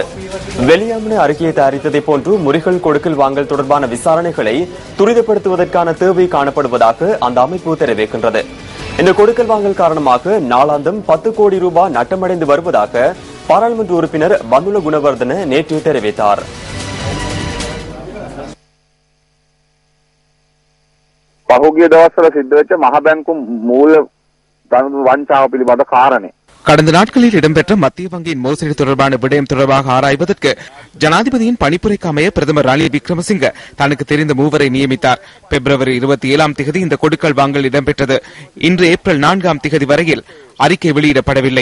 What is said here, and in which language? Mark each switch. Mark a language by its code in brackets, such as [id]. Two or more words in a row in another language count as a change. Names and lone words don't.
[ta] வெளியாமன அறிக்கையை தயாரித்ததை போன்று முறைகள் கொடுக்கல் வாங்கல் தொடர்பான விசாரணைகளை துரிதப்படுத்துவதற்கான தேவை காணப்படுவதாக அந்த அமைப்பு தெரிவிக்கின்றது. இந்த கொடுக்கல் வாங்கல் காரணமாக நாளாந்தம் 10 கோடி ரூபாய் நட்டமடைந்து வருவதாக பாராளுமன்ற உறுப்பினர் பந்துல குணவர்தன நேற்று தெரிவித்தார். [si] පහුගිය දවස්වල සිද්ධ වෙච්ච මහ බැංකු මූල ධන වංචාව පිළිබඳ කාරණේ [ta] கடந்த நாட்களில் இடம்பெற்ற மத்திய வங்கியின் மோசடி தொடர்பான விடயம் தொடர்பாக ஆராய்வதற்கு ஜனாதிபதியின் பணிப்புரைக்கு அமைய பிரதமர் ரணில் விக்ரமசிங்க தனக்கு தெரிந்த மூவரை நியமித்தார். பிப்ரவரி 27 இந்த கொடுக்கல் வாங்கல் இடம்பெற்றது. இன்று ஏப்ரல் 4 வரையில் அறிக்கை வெளியிடப்படவில்லை.